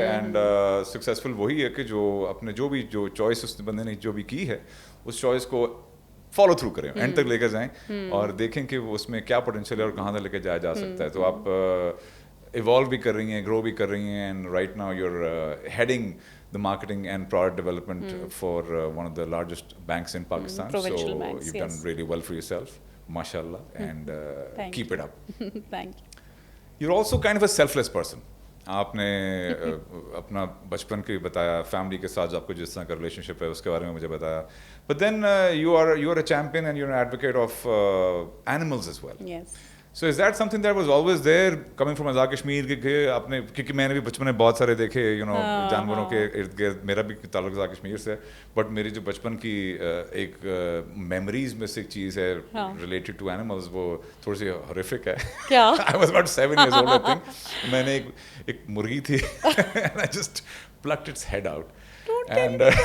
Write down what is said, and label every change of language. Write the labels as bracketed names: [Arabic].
[Urdu] And successful وہی ہے کہ جو اپنے جو چوائس اس بندے نے جو بھی کی ہے اس چوائس کو فالو تھرو کریں, اینڈ تک لے کر جائیں, اور دیکھیں کہ اس میں کیا پوٹینشیل ہے اور کہاں تک لے کے جایا جا سکتا ہے. تو آپ ایوالو بھی کر رہی ہیں, [English] Grow بھی کر رہی ہیں, and right now you are heading the marketing and product development for one of the largest banks in Pakistan. Provincial so banks, you've done really well for yourself, mashallah, and keep it up. Thank you. You're also kind of a selfless person. [Urdu] آپ نے اپنا بچپن کی بتایا, family کے ساتھ آپ کو جس طرح کا ریلیشن شپ ہے اس کے بارے میں مجھے بتایا. [English] But then you are a champion and you are an advocate of animals as well. Yes. So is that something that was always there coming from [Urdu] Azad Kashmir کہ آپ نے, کیونکہ میں نے بھی بچپن میں بہت سارے دیکھے جانوروں کے ارد گرد, میرا بھی تعلق آزاد کشمیر سے, بٹ میری جو بچپن کی ایک میموریز میں سے ایک چیز ہے [English] related to animals, [Urdu] وہ تھوڑی سی ہارفک ہے. کیا؟ [English] I was about 7 years old I think. [Urdu] میں نے ایک مرغی تھی [English] and I just plucked its head out. And